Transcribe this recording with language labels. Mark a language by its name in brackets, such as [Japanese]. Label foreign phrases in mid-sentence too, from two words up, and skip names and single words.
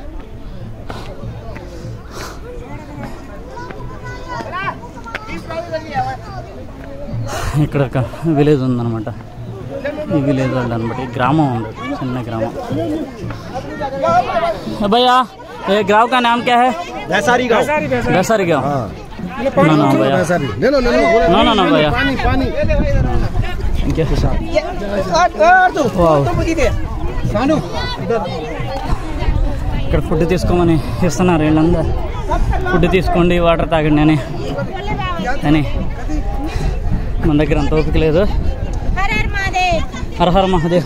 [Telugu] ఇక్కడ ఒక విలేజ్ ఉందన్నమాట. ఈ విలేజ్ వాళ్ళు అనమాట. ఈ గ్రామం ఉంది, చిన్న గ్రామం. [Hindi] भैया ये गांव का नाम क्या है? वैसारी गांव। वैसारी गांव। ना ना भैया, ले लो ना भैया, पानी [Telugu] ఇక్కడ ఫుడ్ తీసుకోమని ఇస్తున్నారు వీళ్ళందరూ. ఫుడ్ తీసుకోండి, వాటర్ తాగండి అని. మన దగ్గర అంత ఓపిక లేదు. [Hindi] हर हर महादेव.